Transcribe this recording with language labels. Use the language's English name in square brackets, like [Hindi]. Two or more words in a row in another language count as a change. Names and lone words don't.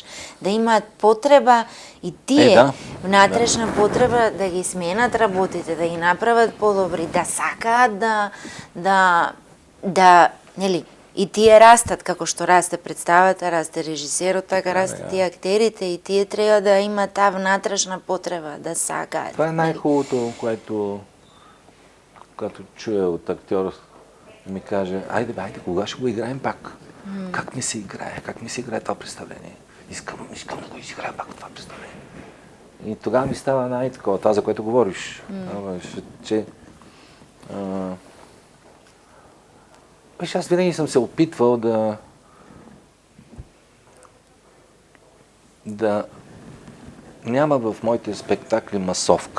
[Macedonian] Да имаат потреба и тие внатрешна потреба да ги сменат работите, да ги направат подобри, да сакаат да нели и тие растат како што расте представата, расте режисерот, така растат и актерите и тие треба да имаат таа внатрешна потреба да сакаат. [Bulgarian] Това е најхубавото, което когато чуя от актьор ми каже, айде, кога ще го играем пак? Как ми се играе? Как ми се играе това представление? Искам да го изиграя пак това представление. И тогава ми става най-такова, това, за което говориш. Че, виж, аз винаги съм се опитвал да няма в моите спектакли масовка.